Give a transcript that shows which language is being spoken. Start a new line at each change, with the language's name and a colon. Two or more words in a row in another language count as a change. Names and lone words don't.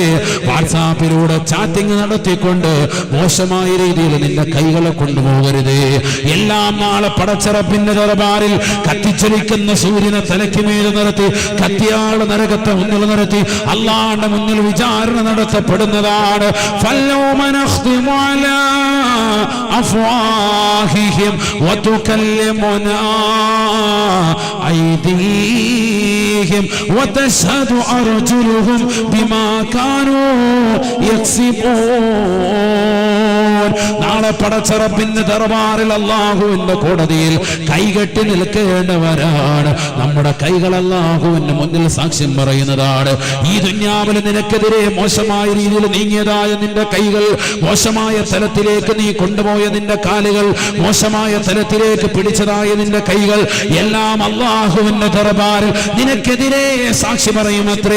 Malayalam: വാട്സാപ്പിലൂടെ ചാറ്റിംഗ് നടത്തിക്കൊണ്ട് മോശമായ രീതിയിൽ നിന്റെ കൈകളെ കൊണ്ടുപോകരുതേ. എല്ലാം നാളെ പടച്ചറപ്പിന്റെ ദർബാറിൽ കത്തിച്ചൊലിക്കുന്ന സൂര്യനെ തലയ്ക്ക് മേൽ നിർത്തി കത്തിയാള് നരകത്തെ മുന്നിൽ നിർത്തി അള്ളാന്റെ മുന്നിൽ വിചാരണ നടത്തപ്പെടുന്നതാണ്.
Arabic: فاليوم نختم على أفواههم وتكلمنا أيديهم وتشهد أرجلهم بما كانوا يكسبون.
Malayalam: നാളെ പടച്ചറപ്പിന്റെ ദർബാറിൽ അല്ലാഹുവിന്റെ കോടതിയിൽ കൈകെട്ടി നിൽക്കേണ്ടവരാണ്. നമ്മുടെ കൈകൾ അല്ലാഹുവിന്റെ മുന്നിൽ സാക്ഷ്യം പറയുന്നതാണ്. ഈ ദുനിയാവിൽ നിനക്കെതിരെ മോശമായ രീതിയിൽ നീങ്ങിയതായ നിന്റെ കൈകൾ, മോശമായ തലത്തിലേക്ക് നീ കൊണ്ടുപോയ നിന്റെ കാലുകൾ, മോശമായ തലത്തിലേക്ക് പിടിച്ചതായ നിന്റെ കൈകൾ എല്ലാം അല്ലാഹുവിന്റെ ദർബാറിൽ നിനക്കെതിരെ സാക്ഷി പറയുമത്രേ.